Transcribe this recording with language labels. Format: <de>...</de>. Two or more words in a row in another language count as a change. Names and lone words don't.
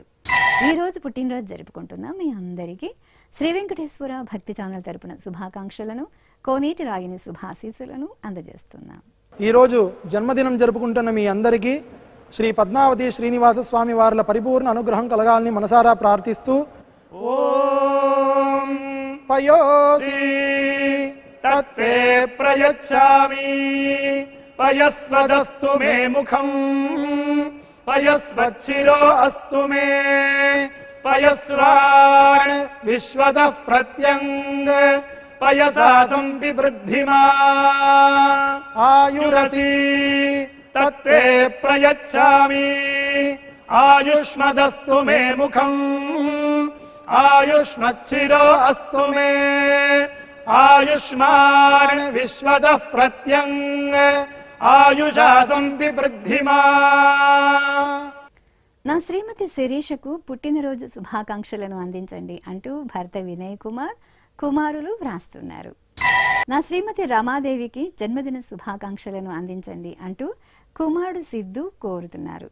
<te>ఈ రోజు పుట్టినరోజు జరుపుకుంటున్న మీ అందరికీ శ్రీ వెంకటేశ్వర భక్తి ఛానల్ తరపున శుభాకాంక్షలను, కోనేటి రాగిని శుభాశీస్సులను అందజేస్తున్నాం. ఈరోజు జన్మదినం జరుపుకుంటున్న మీ అందరికీ శ్రీ పద్మావతి శ్రీనివాస స్వామి వార్ల పరిపూర్ణ అనుగ్రహం కలగాలని మనసారా ప్రార్థిస్తూ ఓం</te> <sa>पयोसि तत्ते प्रयच्छामि पयस्वदस्तु मे मुखम् पयस्वच्छिरो अस्तु मे पयस्वान् विश्वतः प्रत्यङ्ग पयसा संविवृद्धिमा आयुरसि तत्ते प्रयच्छामि आयुष्मदस्तु मे मुखम् आयुष्मच्छिरो अस्तु मे आयुष्मान् विश्वतः प्रत्यङ्ग आयुषा संविवृद्धिमा.</sa> <te>నా శ్రీమతి శిరీషకు పుట్టినరోజు శుభాకాంక్షలను అందించండి అంటూ భర్త వినయ్ కుమార్ కుమారులు వ్రాస్తున్నారు. నా శ్రీమతి రమాదేవికి జన్మదిన శుభాకాంక్షలను అందించండి అంటూ కుమారుడు సిద్ధు కోరుతున్నారు.</te>